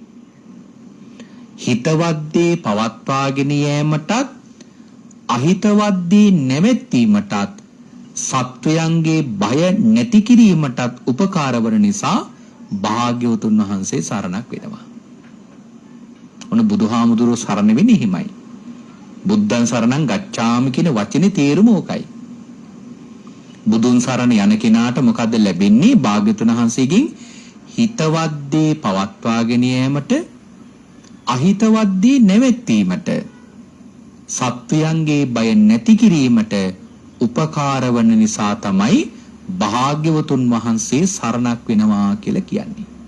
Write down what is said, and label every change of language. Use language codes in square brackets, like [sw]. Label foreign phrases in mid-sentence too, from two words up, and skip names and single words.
[si] හිතවද්දේ පවත්වාගෙන යෑමටත් අහිතවද්දේ නැවැත්වීමටත් සත්වයන්ගේ බය නැති කිරීමටත් උපකාර වන නිසා භාග්‍යවතුන් වහන්සේ සරණක් වෙනවා. ඔන්න බුදුහාමුදුරුවෝ සරණ වෙන්නේ හිමයි. [pi] බුද්ධං සරණං ගච්ඡාමි [si] කියන වචනේ තේරුම ඕකයි. බුදුන් සරණ යන කෙනාට මොකද්ද ලැබෙන්නේ? භාග්‍යවතුන් වහන්සේගෙන් හිතවත් දේ පවත්වාගෙන යෑමට අහිතවත් දේ නැවැත්වීමට සත්වයන්ගේ බය නැති කිරීමට උපකාර වන නිසා තමයි භාග්‍යවතුන් වහන්සේ සරණක් වෙනවා කියලා කියන්නේ.